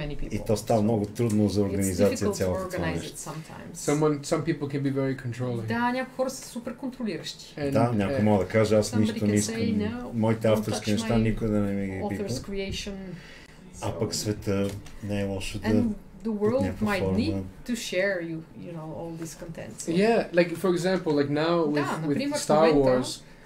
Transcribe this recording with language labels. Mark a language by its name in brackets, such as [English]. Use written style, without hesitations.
[Bulgarian] И то става много трудно за организация цялото това нещо. [English] Some people can be very controlling. [Bulgarian] Да, някои хора са супер контролиращи. Да, някой може да каже, аз нищо не искам. Моите авторски неща никой да не ми ги пипа. А пък света не е лошо да [English] the world might need to share you know all this content. So. Yeah, like for example, like now with Star Wars.